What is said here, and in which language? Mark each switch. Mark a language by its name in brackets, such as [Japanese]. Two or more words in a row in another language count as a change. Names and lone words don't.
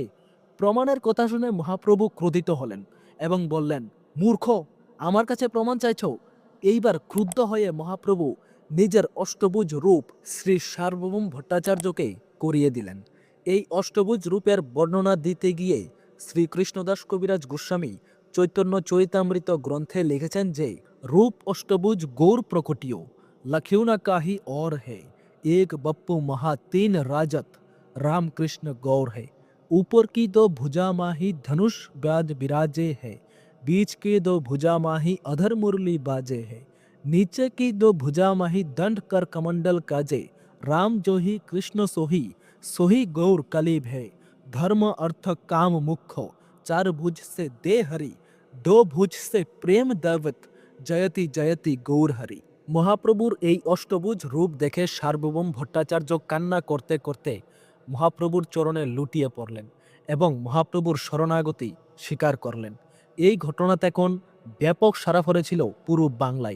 [Bangla] প্রমাণের কথা শুনে মহাপ্রভু ক্রোধিত হলেন এবং বললেন, মূর্খ, আমার কাছে প্রমাণ চাইছ? এইবার ক্রুদ্ধ হয়ে মহাপ্রভু নিজের অষ্টভুজ রূপ শ্রী সার্বভৌম ভট্টাচার্যকে করিয়ে দিলেন। এই অষ্টভুজ রূপের বর্ণনা দিতে গিয়ে শ্রীকৃষ্ণদাস কবিরাজ গোস্বামী চৈতন্য চরিতামৃত গ্রন্থে লিখেছেন যে [Braj] रूप अष्टभुज गौर प्रकटियो लख्यू न काही और है, एक बप्पू महा 3 राजत राम कृष्ण गौर है। ऊपर की 2 भुजा माही धनुष ब्याज विराजे है, बीच की 2 भुजा माही अधर मुरली बाजे है, नीचे की 2 भुजा माही दंड कर कमंडल काजे, राम जो ही कृष्ण सोही सोही गौर कलीब है। धर्म अर्थ काम मुख्य 4 भुज से दे हरि, 2 भुज से प्रेम दैवत [Bangla] জয়তি জয়তি গৌর হরি। মহাপ্রভুর এই অষ্টভুজ রূপ দেখে সার্বভৌম ভট্টাচার্য কান্না করতে করতে মহাপ্রভুর চরণে লুটিয়ে পড়লেন এবং মহাপ্রভুর শরণাগতি স্বীকার করলেন। এই ঘটনা তখন ব্যাপক সাড়া ফেলেছিল পুরো বাংলায়।